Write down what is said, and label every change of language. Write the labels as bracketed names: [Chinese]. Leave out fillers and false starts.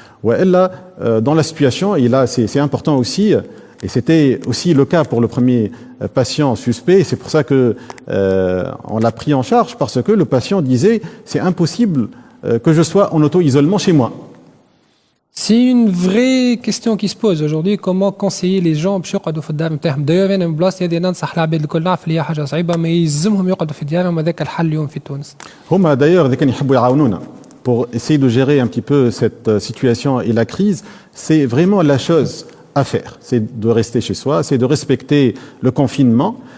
[French] Ouais, là, dans la situation, et là c'est important aussi, et c'était aussi le cas pour le premier patient suspect, c'est pour ça que on l'a pris en charge, parce que le patient disait c'est impossible que je sois en auto-isolement chez moi. C'est une vraie question qui se pose aujourd'hui. Comment conseiller les gens [Arabic] باش يقعدوا في الدار نتاعهم؟ دايما انا من بلاصتي هذه ننصح العباد الكل، نعرف اللي هي حاجه صعيبه، ما يلزمهم يقعدوا في ديارهم، هذاك الحل اليوم في تونس. هما دايور اذا كان يحبوا يعاونونا [French] pour essayer de gérer un petit peu cette situation et la crise, c'est vraiment la chose à faire. C'est de rester chez soi, c'est de respecter le confinement.